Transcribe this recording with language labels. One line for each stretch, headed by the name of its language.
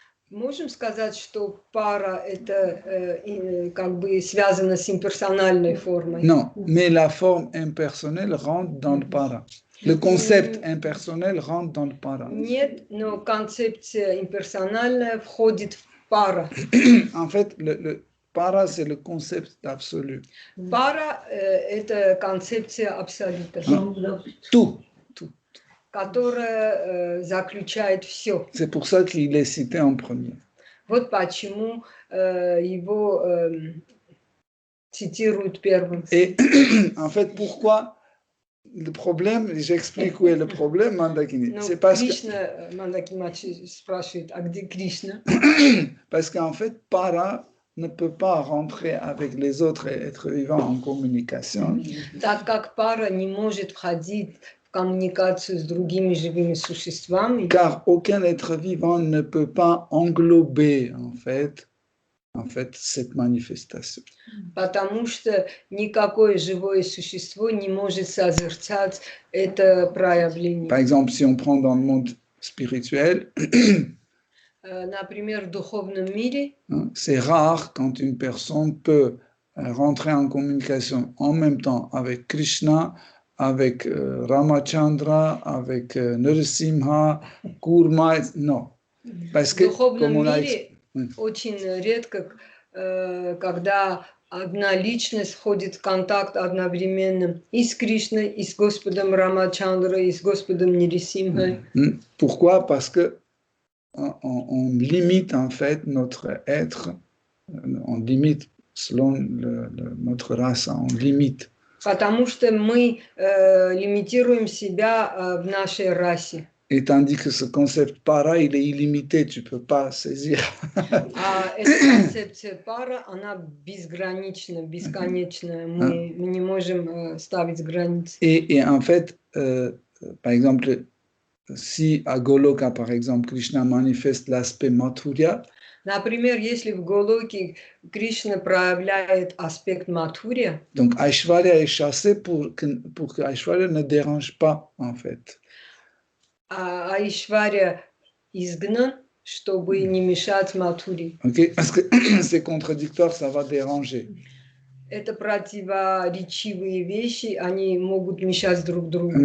Russian: Можем сказать, что пара – это как бы связано с имперсональной формой?
French: Non, mais la forme impersonnelle rentre dans le para. Le concept impersonnel rentre dans le para.
Russian: Нет, но концепция имперсональная входит в пара.
French: En fait, le para, c'est le concept d'absolu.
Russian: Пара – это концепция абсолюта,
French: Tout.
Russian: которая заключает все.
French: C'est pour ça qu'il est cité en premier.
Russian: Вот почему его цитируют первым.
French: Et en fait, pourquoi le problème, j'explique où est le problème, Mandakini.
Russian: Ну,
French: C'est parce
Russian: Кришна, Мандакимачи спрашивает, а где Кришна?
French: parce qu'en fait, para ne peut pas rentrer avec les autres êtres vivants en communication.
Russian: Так как пара не может входить в коммуникацию с другими живыми существами,
French: Car aucun être vivant ne peut pas englober, en fait, cette manifestation.
Russian: потому что никакое живое существо не может созерцать это проявление.
French: Par exemple, si on prend dans le monde spirituel,
Russian: Например, в духовном мире
French: c'est rare quand une personne peut rentrer en communication en même temps avec Krishna, avec Ramachandra, avec Narasimha, Kurma, non. Parce
Russian: в
French: que,
Russian: духовном
French: comme on a
Russian: мире очень редко, когда одна личность входит в контакт одновременно и с Кришной, и с Господом Рамачандрой, и с Господом Нирисимхой.
French: Pourquoi? Parce que on limite en fait notre être, on limite selon notre race, on limite.
Russian: Потому что мы лимитируем себя в нашей расе.
French: Et tandis que ce concept para, il est illimité, tu ne peux pas saisir.
Russian: А эта концепция пара, она безгранична, бесконечная. Мы не можем ставить границы.
French: Et en fait, par exemple, si à Goloka, par exemple, Krishna manifeste l'aspect Mathurya,
Russian: Например, если в Голоке Кришна проявляет аспект Матхурья,
French: donc Aishwarya est chassé pour que Aishwarya ne dérange pas, en fait.
Russian: а Аишвария изгнан, чтобы не мешать Матхури.
English: Okay?
French: Parce que c'est contradictoire, ça va déranger.
Russian: Это противоречивые вещи, они могут мешать друг другу.